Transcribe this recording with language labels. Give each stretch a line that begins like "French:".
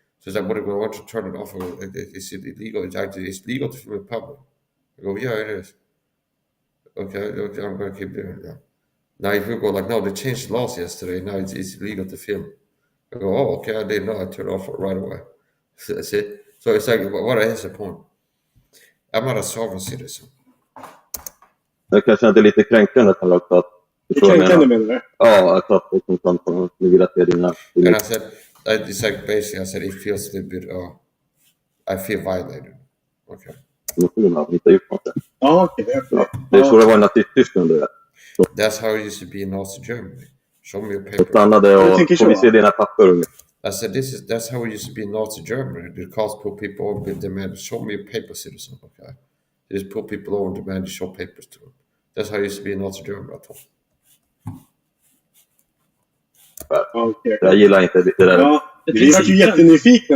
English: So it's like, what if I want to turn it off? Is it illegal? It's legal to film in public. I go, yeah, it is. Okay, I'm gonna keep doing it. Yeah. Now if you go like, no, they changed laws yesterday. Now it's illegal to film. I go, oh, okay, I didn't know. I turned it off right away. So that's it. So it's like, what is the point? I'm not a sovereign citizen.
Swedish: Det kanske inte är lite kränkande att att Det kränkande menar du? Ja, att folk som vill att det är dina...
English: And I said, it's like basically, I said, it feels a little bit, I feel violated. Okay.
Swedish: Inte gjort något. Ja, okej. Det är så det var i Nazityskland.
English: That's how it used to be in Nazi Germany. Show me your
Swedish: Jag
English: paper.
Swedish: stannade och får vi se dina papper.
English: I said, that's how it used to be in Nazi Germany. The cops put people over and demand, show me your paper, citizen. Okay. They just put people over and demand to show papers to them. That's how it used to be in Nazi Germany, I told.
Swedish: Okej. Jag gillar inte det där. Ja, vi var ju jättenyfikna.